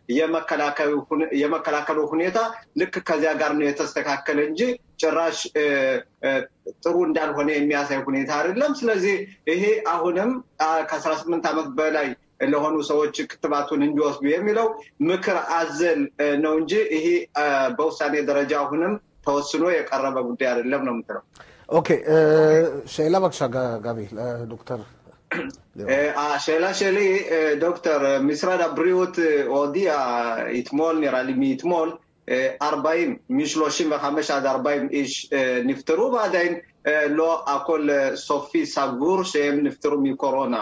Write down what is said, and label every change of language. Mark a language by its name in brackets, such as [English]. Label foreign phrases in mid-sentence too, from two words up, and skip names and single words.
[Amharic] የመከላከሉ ሁኔታ ልክ ከዚያ ጋር ነው የተስተካከለ እንጂ ጭራሽ ጥሩ እንዳልሆነ የሚያሳይ ሁኔታ አይደለም። ስለዚህ ይሄ አሁንም ከ18 ዓመት በላይ ለሆኑ ሰዎች ክትባቱን እንዲወስዱ የሚለው ምክር አዘል ነው እንጂ ይሄ በውሳኔ ደረጃ አሁንም ተወስኖ የቀረበ ጉዳይ አይደለም ነው የምትለው። [Hebrew] אוקיי שאלה בבקשה גבי דוקטור השאלה שלי, דוקטור, משרד הבריאות הודיע אתמול, נראה לי מאתמול, 40, מ-35 עד 40 איש נפטרו, ועדיין לא הכל סופי סגור שהם נפטרו מקורונה.